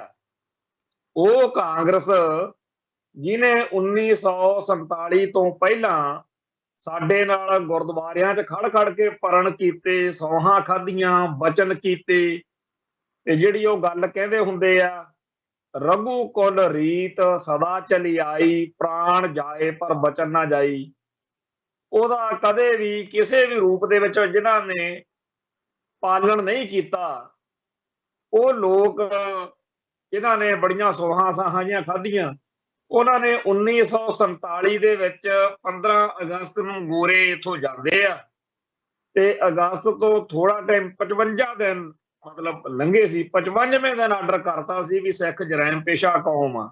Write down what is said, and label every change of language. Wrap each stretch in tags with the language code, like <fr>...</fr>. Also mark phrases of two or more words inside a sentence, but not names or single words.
<pa>ਉਹ ਕਾਂਗਰਸ ਜਿਹਨੇ 1947 ਤੋਂ ਪਹਿਲਾਂ ਸਾਡੇ ਨਾਲ ਗੁਰਦੁਆਰਿਆਂ 'ਚ ਖੜ ਕੇ ਪਰਨ ਕੀਤੇ, ਸੌਹਾਂ ਖਾਧੀਆਂ, ਬਚਨ ਕੀਤੇ ਤੇ ਜਿਹੜੀ ਉਹ ਗੱਲ ਕਹਿੰਦੇ ਹੁੰਦੇ ਆ</pa> <hi>रघु कुल रीत सदा चली आई, प्राण जाए पर बचन ना जाई।</hi> <pa>ਉਹਦਾ ਕਦੇ ਵੀ ਕਿਸੇ ਵੀ ਰੂਪ ਦੇ ਵਿੱਚ ਜਿਨ੍ਹਾਂ ਨੇ ਪਾਲਣ ਨਹੀਂ ਕੀਤਾ, ਉਹ ਲੋਕ ਜਿਨ੍ਹਾਂ ਨੇ ਬੜੀਆਂ ਸੋਹਾਂ ਸਾਹਾਂ ਜਿਹੀਆਂ ਖਾਧੀਆਂ, ਉਹਨਾਂ ਨੇ 1947 ਦੇ ਵਿੱਚ 15 ਅਗਸਤ ਨੂੰ ਗੋਰੇ ਇੱਥੋਂ ਜਾਂਦੇ ਆ ਤੇ ਅਗਸਤ ਤੋਂ ਥੋੜਾ ਟਾਈਮ 55 ਦਿਨ ਮਤਲਬ ਲੰਘੇ ਸੀ, 55ਵੇਂ ਦਿਨ ਆਰਡਰ ਕਰਤਾ ਸੀ ਵੀ ਸਿੱਖ ਜਰੈਮ ਪੇਸ਼ਾ ਕੌਮ ਆ।</pa>